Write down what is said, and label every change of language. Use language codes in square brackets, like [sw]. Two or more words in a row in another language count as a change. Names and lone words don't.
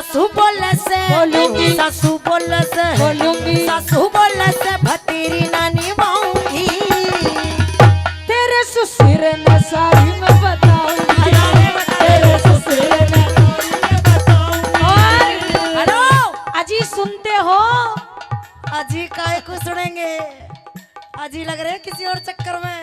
[hi] बोले से बोलूंगी। सासू बोले से बोलूंगी। सासू बोले से भतीरी ना निभाऊंगी। तेरे ससुर ने सारी मैं बताऊंगी। तेरे ससुर ने और हेलो अजी सुनते हो? अजी काय को सुनेंगे? अजी लग रहे हैं किसी और चक्कर में।